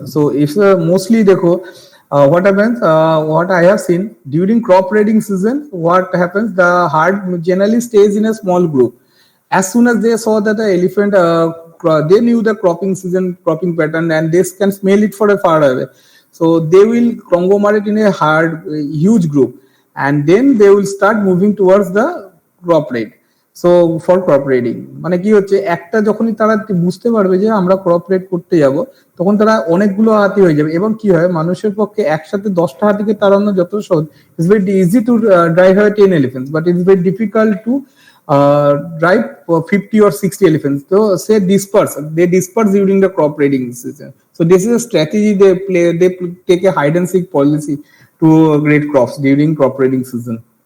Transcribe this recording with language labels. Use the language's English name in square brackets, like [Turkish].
[English] So if mostly dekho what happens, what I have seen during crop raiding season, what happens, the herd generally stays in a small group. As soon as they saw that the elephant they knew the cropping season, cropping pattern, and they can smell it for a far away, so they will conglomerate in a herd, huge group, and then they will start moving towards the crop raid. [Bangla] So for crop রেডিং মানে কি হচ্ছে, একটা যখনই তারা বুঝতে পারবে যে আমরা ক্রপ রেড করতে যাব, তখন তারা অনেকগুলো হাতি হয়ে যাবে। এবং কি হয়, মানুষের পক্ষে একসাথে 10টা হাতিকে তাড়ানো যত সহজ, [English] It's very easy to drive 10 elephants, but it's very difficult to drive 50 or 60 elephants. So they disperse during the crop raiding season. So this is a strategy they play. They take a hide and seek policy to raid crops during crop raiding season.